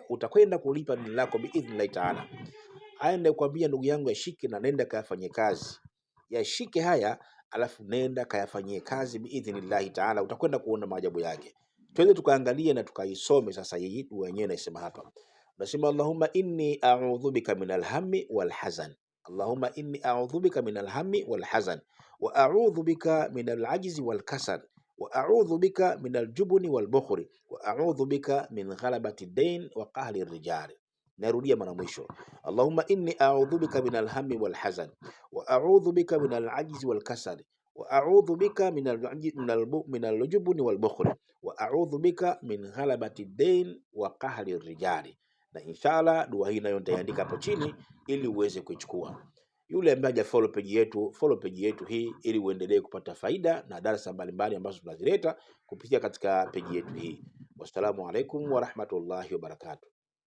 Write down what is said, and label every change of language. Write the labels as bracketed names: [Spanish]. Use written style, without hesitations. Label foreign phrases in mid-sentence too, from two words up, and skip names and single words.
[Swahili] Utakwenda kulipa deni lako [Arabic] بإذن الله تعالى. [Swahili] Haya ndio kwambia ndugu yangu, yashike na nenda kayafanyie kazi. Yashike haya alafu nenda kayafanyie kazi [Arabic] بإذن الله تعالى, [Swahili] utakwenda kuona maajabu yake. Twende tukaangalie na tukaisome sasa hii dua yenyewe. Nasema hapa, unasema [Arabic] اللهم إني أعوذ بك من الهم والحزن. اللهم إني أعوذ بك من الهم والحزن وأعوذ بك من العجز والكسل وأعوذ بك من الجبن والبخل وأعوذ بك من غلبة الدين وقهر الرجال. [Swahili] Narudia mara mwisho, [Arabic] اللهم إني أعوذ بك من الهم والحزن وأعوذ بك من العجز والكسل وأعوذ بك من الجبن والبخل وأعوذ بك من غلبة الدين وقهر الرجال. [Swahili] Na inshallah dua hii nayo nitaandika hapo chini ili uweze kuichukua. Yule ambaye hajafollow page yetu, follow page yetu hii ili uendelee kupata faida na darasa mbalimbali ambazo tunazileta kupitia katika page yetu hii. [Arabic] والسلام عليكم ورحمة الله وبركاته.